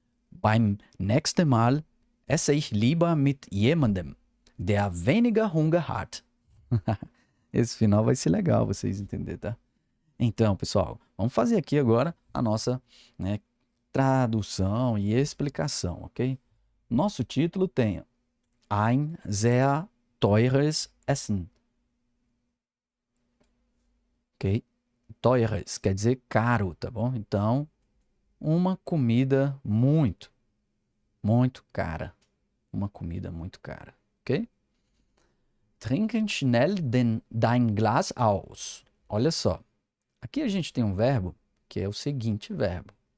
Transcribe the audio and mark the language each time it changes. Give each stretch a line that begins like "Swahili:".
German: Beim nächsten Mal esse ich lieber mit jemandem, der weniger Hunger hat.
Portuguese: Esse final vai ser legal, vocês entenderem, tá? Então, pessoal, vamos fazer aqui agora a nossa, né, tradução e explicação, ok? Nosso título tem
German: Ein sehr teures Essen.
Portuguese: Ok? Teures quer dizer caro, tá bom? Então, uma comida muito cara. Uma comida muito cara, ok?
German: Trinken schnell dein Glas aus.
Portuguese: Olha só. Aqui a gente tem um verbo que é o seguinte verbo.